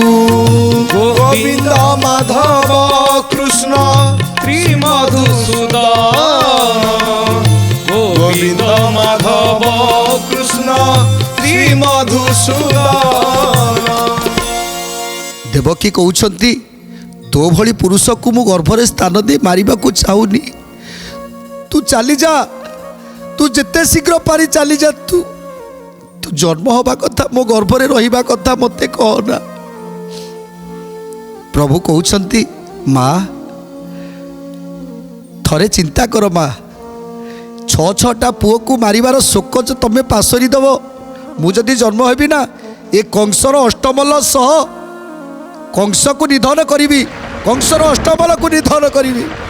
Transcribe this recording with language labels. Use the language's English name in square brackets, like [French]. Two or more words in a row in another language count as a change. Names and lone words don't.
[Odia] গোবিন্দ মাধব কৃষ্ণ শ্রী মধুসূদন, গোবিন্দ মাধব কৃষ্ণ শ্রী মধুসূদন। দেবকী কହୁଛନ୍ତି ତୋ ଭଳି ପୁରୁଷକୁ ମୁଁ ଗର୍ଭରେ ସ୍ଥାନ ଦେଇ ମାରିବାକୁ ଚାହୁଁନି। ତୁ ଚାଲିଯା, ତୁ ଯେତେ ଶୀଘ୍ର ପାରି ଚାଲିଯା, ତୁ ଜନ୍ମ ହେବା କଥା, ମୋ ଗର୍ଭରେ ରହିବା କଥା ମୋତେ କହନା। ପ୍ରଭୁ କହୁଛନ୍ତି ମା ଥରେ ଚିନ୍ତା କର ମା, 6ଟା ପୁଅକୁ ମାରିବାର ଶୋକ ଯେ ତମେ ପାସୋରି ଦେବ, ମୁଁ ଯଦି ଜନ୍ମ ହେବି ନା ଏ କଂସର ଅଷ୍ଟମଲ ସହ କଂସକୁ ନିଧନ କରିବି, କଂସର ଅଷ୍ଟମଲକୁ ନିଧନ କରିବି।